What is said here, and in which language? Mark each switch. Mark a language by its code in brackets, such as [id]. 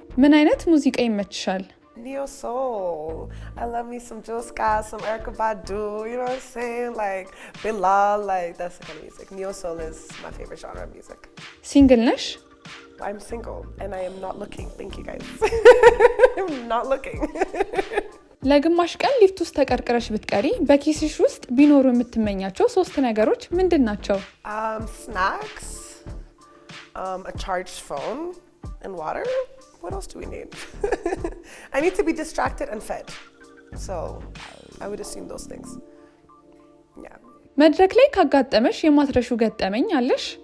[am] ምን አይነት ሙዚቃ ይመችሻል? [en] Neo soul. I love me some Joska, some Erykah Badu, you know what I'm saying? Like Bilal, like that's the kind of music. Neo soul is my favorite genre of music. [am] ሲንግል ነሽ? [en] I'm single and I am not looking. Thank you guys. I'm not looking. [am] ለግማሽ ቀን ሊፍት ውስጥ ተቀርቅረሽ ብትቀሪ በኪስሽ ውስጥ ቢኖሩ የምትመኛቸው 3 ነገሮች ምንድን ናቸው? [en] Snacks, a charged phone, and water. What else do we need? I need to be distracted and fed. So I would assume those things. Yeah. [am] መድረክ ላይ ካጋጠመሽ የማትረሹ ገጠመኝ አለሽ?